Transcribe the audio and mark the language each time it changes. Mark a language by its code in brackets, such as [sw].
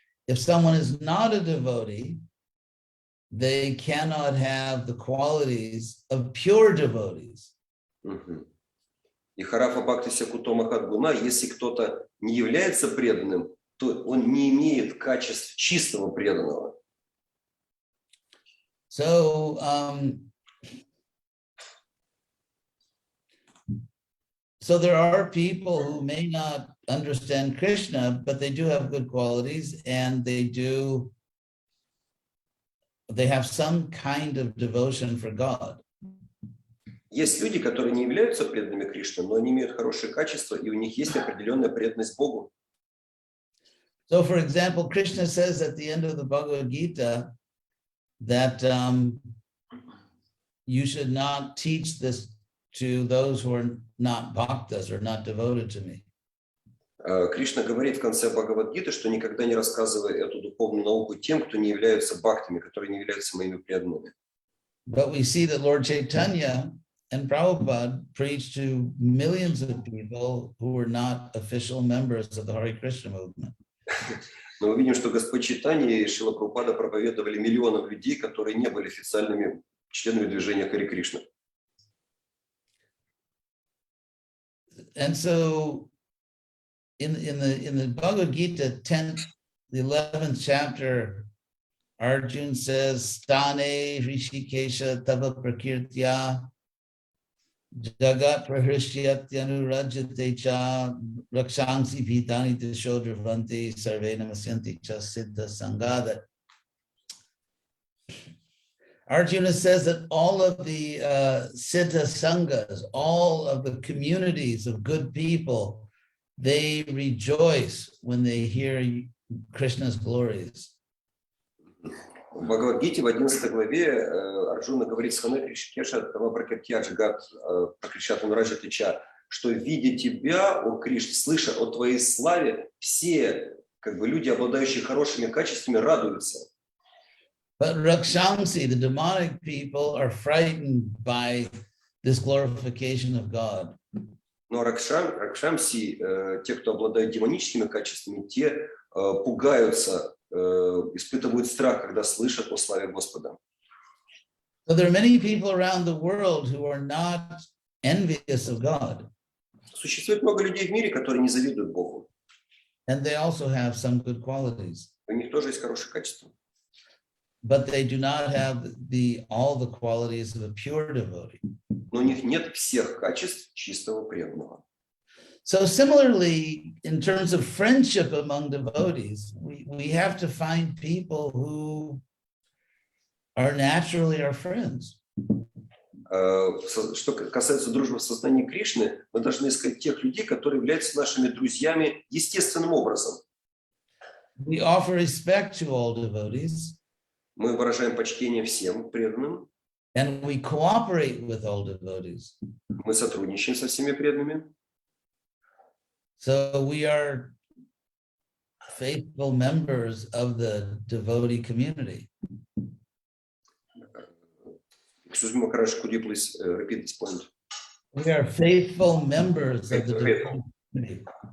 [en] If someone is not a devotee, they cannot have the qualities of pure devotees. [sa] И харафа бхактися куто махадгуна, [ru] если кто-то не является преданным, то он не имеет качеств чистого преданного. [en] So, so there are people who may not understand Krishna, but they do have good qualities and they have some kind of devotion for God. [ru] Есть люди, которые не являются преданными Кришне, но они имеют хорошие качества, и у них есть определенная преданность Богу. [en] So, for example, Krishna says at the end of the Bhagavad Gita that you should not teach this to those who are not bhaktas or not devoted to me. [ru] Кришна говорит в конце Бхагавад-гиты, что никогда не рассказывай эту духовную науку тем, кто не являются бхактами, которые не являются моими преданными. [en] But we see that Lord Chaitanya and Prabhupada preached to millions of people who were not official members of the Hare Krishna movement. [ru] Но мы видим, что Господь Чайтанья и Шрила Прабхупада проповедовали миллионам людей, которые не были официальными членами движения Харе Кришна. [en] And so in the Bhagavad Gita 10th, the 11th chapter, Arjuna says, [sa] Stane Rishikesha Tava Prakirtya Jagat Prahrishyatyanu Rajate Cha Rakshangsi Bhitani Tishodrivanti Sarve Namasyanti Cha Siddha Sangha. [en] Arjuna says that all of the Siddha Sanghas, all of the communities of good people, they rejoice when they hear Krishna's glories. [ru] В Бхагавад-гите в 11 главе Арджуна говорит [sa] Схане Кришкеша, Тамапракатьяджа, Гат, Пракришату Раджатича, [ru] что видя тебя, о Кришна, слыша о твоей славе, все люди, обладающие хорошими качествами, радуются. [en] But Rakshamsi, the demonic people, are frightened by this glorification of God. [ru] Но Ракшамси, те, кто обладают демоническими качествами, те пугаются, испытывают страх, когда слышат о славе Господа. [en] So there are many people around the world who are not envious of God. [ru] Существует много людей в мире, которые не завидуют Богу. [en] And they also have some good qualities. [ru] У них тоже есть хорошие качества. [en] But they do not have all the qualities of a pure devotee. [ru] Но у них нет всех качеств чистого преданного. [en] So similarly, in terms of friendship among devotees, we have to find people who are naturally our friends. [ru] Что касается дружбы в сознании Кришны, мы должны искать тех людей, которые являются нашими друзьями естественным образом. [en] We offer respect to all devotees. [ru] Мы выражаем почтение всем преданным. [en] And we cooperate with all devotees. [ru] Мы сотрудничаем со всеми преданными. [en] So we are faithful members of the devotee community. Excuse me, Maharaj, could you please repeat this point? We are faithful members of the devotee community.